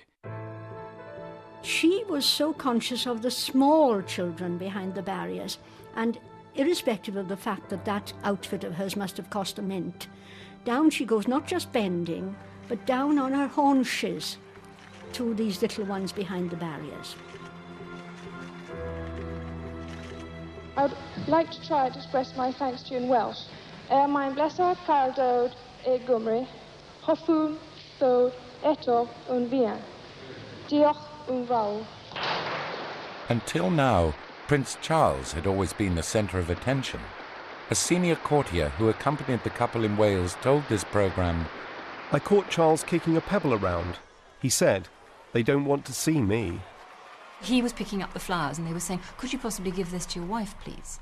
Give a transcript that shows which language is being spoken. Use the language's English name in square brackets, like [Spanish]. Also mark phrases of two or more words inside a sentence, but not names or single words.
[English] She was so conscious of the small children behind the barriers, and irrespective of the fact that that outfit of hers must have cost a mint, down she goes, not just bending, but down on her haunches to these little ones behind the barriers. I would like to try to express my thanks to you in Welsh. [Welsh] Mae'n bleser cael dod I Gymru. Hoffwn ddod eto yn fuan. Diolch yn fawr. [English] Until now, Prince Charles had always been the centre of attention. A senior courtier who accompanied the couple in Wales told this programme, "I caught Charles kicking a pebble around. He said, 'They don't want to see me.'" He was picking up the flowers and they were saying, "Could you possibly give this to your wife, please?"